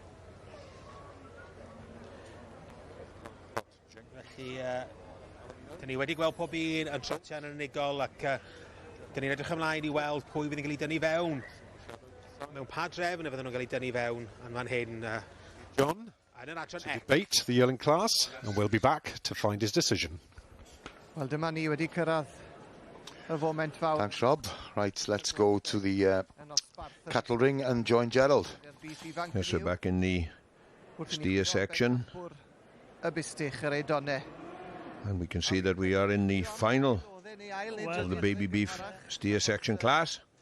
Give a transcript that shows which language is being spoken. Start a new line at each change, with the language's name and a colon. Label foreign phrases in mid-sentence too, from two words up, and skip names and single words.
Welsh: Felly, dyn ni wedi gweld pob un yn trotian yn unigol ac dyn ni'n edrych ymlaen I weld pwy fydd yn cael ei dynnu fewn. Mewn pa drefn y fydden nhw'n cael ei dynnu fewn yn fan hyn.
English: John, to debate the yelling class, and we'll be back to find his decision.
Welsh: Wel, dyma ni wedi cyrraedd y foment fawr.
English: Thanks, Rob. Right, let's go to the cattle ring and join Gerald. Yes, we're back in the steer section. And we can see that we are in the final of the baby beef steer section class.